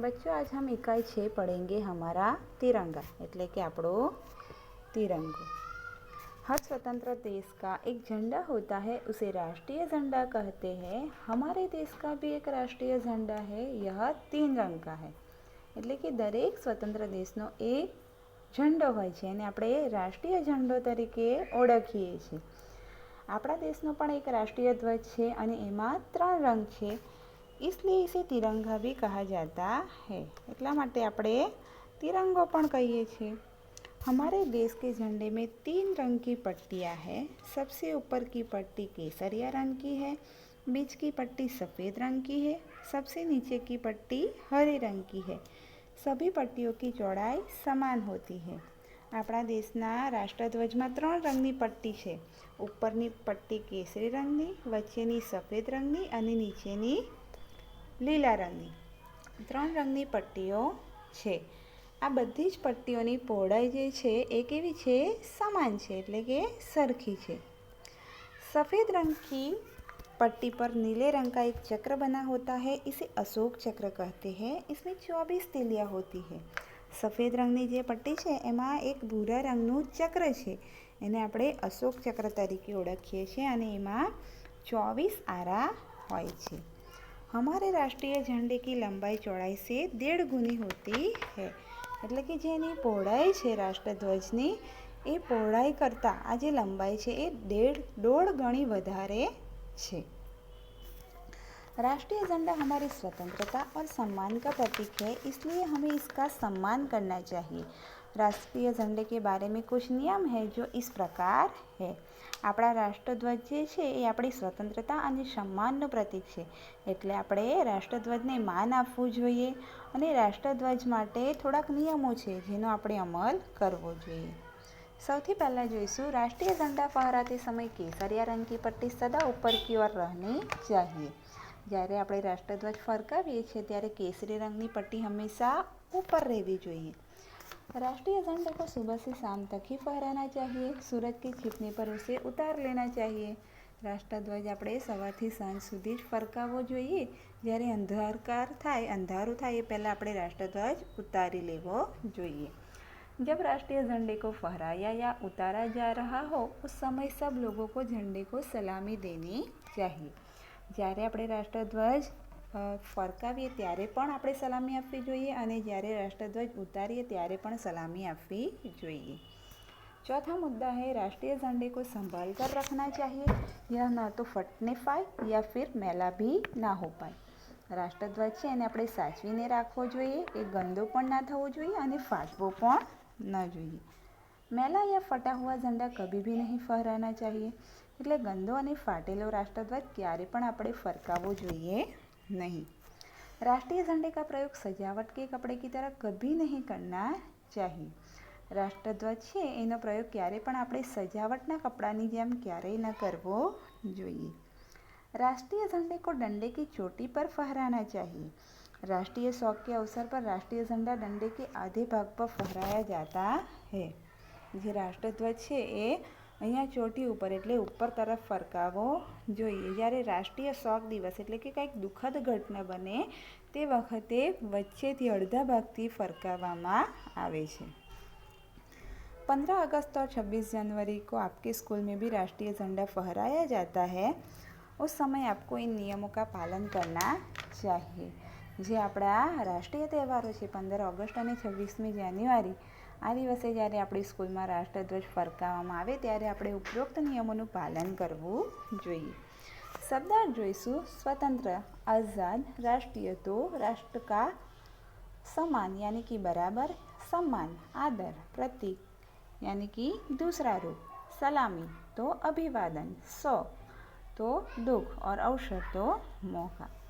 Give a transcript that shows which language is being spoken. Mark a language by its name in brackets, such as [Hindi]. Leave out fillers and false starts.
[Hindi] बच्चों, आज हम इकाई 6 पढ़ेंगे हमारा तिरंगा [Gujarati] એટલે કે આપણો [Hindi] तिरंगा। हर स्वतंत्र देश का एक झंडा होता है, उसे राष्ट्रीय झंडा कहते हैं। हमारे देश का भी एक राष्ट्रीय झंडा है, यह 3 रंग का है। [Gujarati] એટલે કે દરેક સ્વતંત્ર દેશનો એક ઝંડો હોય છે અને આપણે રાષ્ટ્રીય ઝંડો તરીકે ઓળખીએ છીએ। આપણા દેશનો પણ એક રાષ્ટ્રીય ધ્વજ છે અને એમાં 3 રંગ છે, [Hindi] इसलिए इसे तिरंगा भी कहा जाता है। [Gujarati] એટલા માટે આપણે तिरंगो પણ કહીએ છીએ। [Hindi] हमारे देश के झंडे में 3 रंग की पट्टियाँ हैं। सबसे ऊपर की पट्टी केसरिया रंग की है, बीच की पट्टी सफ़ेद रंग की है, सबसे नीचे की पट्टी हरे रंग की है। सभी पट्टियों की चौड़ाई समान होती है। [Gujarati] આપણા દેશના રાષ્ટ્રધ્વજમાં 3 રંગની પટ્ટી છે। ઉપરની પટ્ટી કેસરી રંગની, વચ્ચેની સફેદ રંગની અને નીચેની લીલા રંગની 3 રંગની પટ્ટીઓ છે। આ બધી જ પટ્ટીઓની પહોળાઈ જે છે એ કેવી છે? સમાન છે, એટલે કે સરખી છે। [Hindi] सफ़ेद रंग की पट्टी पर नीले रंग का एक चक्र बना होता है, इसे अशोक चक्र कहते हैं। इसमें 24 तीलियाँ होती है। [Gujarati] सफ़ेद रंगनी જે પટ્ટી છે એમાં એક ભૂરા રંગનું ચક્ર છે, એને આપણે અશોક ચક્ર તરીકે ઓળખીએ છીએ અને એમાં 24 આરા હોય છે। [Hindi] हमारे राष्ट्रीय झंडे की लंबाई चौड़ाई से 1.5 गुनी होती है। [Gujarati] એટલે કે જેની પહોળાઈ છે રાષ્ટ્રધ્વજની એ પહોળાઈ કરતાં આ જે લંબાઈ છે એ 1.5 ગણી વધારે છે। [Hindi] राष्ट्रीय झंडा हमारी स्वतंत्रता और सम्मान का प्रतीक है, इसलिए हमें इसका सम्मान करना चाहिए। राष्ट्रीय झंडे के बारे में कुछ नियम है जो इस प्रकार है। [Gujarati] આપણા રાષ્ટ્રધ્વજ જે છે એ આપણી સ્વતંત્રતા અને સન્માનનું પ્રતીક છે, એટલે આપણે રાષ્ટ્રધ્વજને માન આપવું જોઈએ અને રાષ્ટ્રધ્વજ માટે થોડાક નિયમો છે જેનો આપણે અમલ કરવો જોઈએ। સૌથી પહેલાં જોઈશું [Hindi] રાષ્ટ્રીય झंडा फहराते समय केसरिया रंग की पट्टी सदा ऊपर की ओर रहनी चाहिए। [Gujarati] જ્યારે આપણે રાષ્ટ્રધ્વજ ફરકાવીએ છીએ ત્યારે કેસરી રંગની પટ્ટી હંમેશા ઉપર રહેવી જોઈએ। [Hindi] राष्ट्रीय झंडे को सुबह से शाम तक ही फहराना चाहिए, सूरज के छिपने पर उसे उतार लेना चाहिए। [Gujarati] રાષ્ટ્રધ્વજ આપણે સવારથી સાંજ સુધી જ ફરકાવવો જોઈએ। જ્યારે અંધારું થાય એ પહેલાં આપણે રાષ્ટ્રધ્વજ ઉતારી લેવો જોઈએ। [Hindi] जब राष्ट्रीय झंडे को फहराया या उतारा जा रहा हो, उस समय सब लोगों को झंडे को सलामी देनी चाहिए। [Gujarati] જ્યારે આપણે રાષ્ટ્રધ્વજ ફરકાવીએ ત્યારે પણ આપણે સલામી આપવી જોઈએ અને જ્યારે રાષ્ટ્રધ્વજ ઉતારીએ ત્યારે પણ સલામી આપવી જોઈએ। [Hindi] चौथा मुद्दा है राष्ट्रीय झंडे को संभाल कर रखना चाहिए। यह न तो फटने पाए या फिर मैला भी ना हो पाए। [Gujarati] રાષ્ટ્રધ્વજ છે એને આપણે સાચવીને રાખવો જોઈએ, એ ગંદો પણ ના થવો જોઈએ અને ફાટવો પણ ન જોઈએ। [Hindi] मैला या फटा हुआ झंडा कभी भी नहीं फहराना चाहिए। [Gujarati] એટલે ગંદો અને ફાટેલો રાષ્ટ્રધ્વજ ક્યારે પણ આપણે ફરકાવવો જોઈએ नहीं। [Hindi] राष्ट्रीय झंडे का प्रयोग सजावट के कपड़े की तरह कभी नहीं करना चाहिए। [Gujarati] રાષ્ટ્રધ્વજ છે એનો પ્રયોગ ક્યારે પણ આપણે સજાવટના કપડાની જેમ ક્યારેય ન કરવો જોઈએ। [Hindi] राष्ट्रीय झंडे को डंडे की चोटी पर फहराना चाहिए। राष्ट्रीय शौक के अवसर पर राष्ट्रीय झंडा डंडे के आधे भाग पर फहराया जाता है। [Gujarati] જે રાષ્ટ્રધ્વજ છે એ અહીંયા ચોટી ઉપર એટલે ઉપર તરફ ફરકાવવો જોઈએ। જ્યારે રાષ્ટ્રીય શોક દિવસ એટલે કે કંઈક દુઃખદ ઘટના બને તે વખતે વચ્ચેથી અડધા ભાગથી ફરકાવવામાં આવે છે। [Hindi] 15 अगस्त और 26 जनवरी को आपके स्कूल में भी राष्ट्रीय झंडा फहराया जाता है। उस समय आपको इन नियमों का पालन करना चाहिए। [Gujarati] જે આપણા રાષ્ટ્રીય તહેવારો છે 15 ઓગસ્ટ અને 26મી જાન્યુઆરી, આ દિવસે જ્યારે આપણી સ્કૂલમાં રાષ્ટ્રધ્વજ ફરકાવવામાં આવે ત્યારે આપણે ઉપરોક્ત નિયમોનું પાલન કરવું જોઈએ। શબ્દાર્થ જોઈશું। [Hindi] स्वतंत्र, आज़ाद, राष्ट्रीय तो राष्ट्र का समान यानी कि बराबर, सम्मान, आदर, प्रतीक यानी कि दूसरा रूप, सलामी तो अभिवादन, शौक तो दुख और अवसर तो मौका।